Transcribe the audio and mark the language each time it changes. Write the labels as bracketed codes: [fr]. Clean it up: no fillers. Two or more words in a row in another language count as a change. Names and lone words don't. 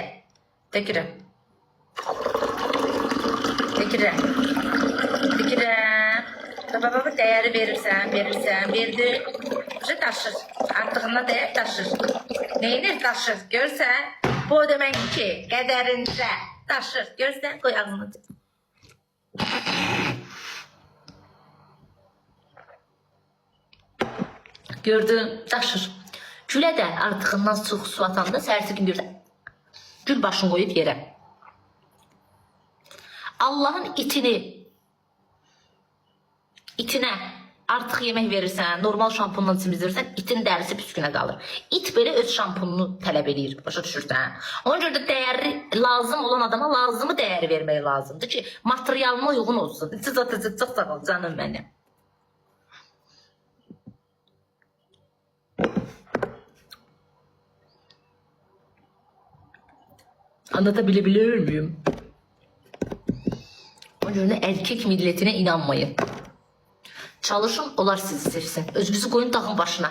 [az] Tökürəm. Tökürəm. Tökürəm. Baba değeri verirsən, verdi. [tr] Bir taşır. Artığına değer taşır. Neyini taşır? [az] Görsən, bu demek ki, qədərində taşır. [tr] Görsən, koy ağzını. Gördün, daşır. [az] Gülə də artığından çox su atanda səhərsi gün görsən, gül başını qoyub yerə. Allahın itinə artıq yemək verirsən, normal şampunla çimizdirsən, itin dərisi püskünə qalır. İt belə öz şampununu tələb edir, başa düşürsən. Ona görə də dəyəri lazım olan adama lazımı dəyəri vermək lazımdır ki, materialına uyğun olsun. Cıcatıcı, çox sağ ol canım mənim. [tr] Anlatabiliyor muyum? O yüzden erkek milletine inanmayın. Çalışın, onlar sizi sevsin. Özünüzü koyun dağın başına.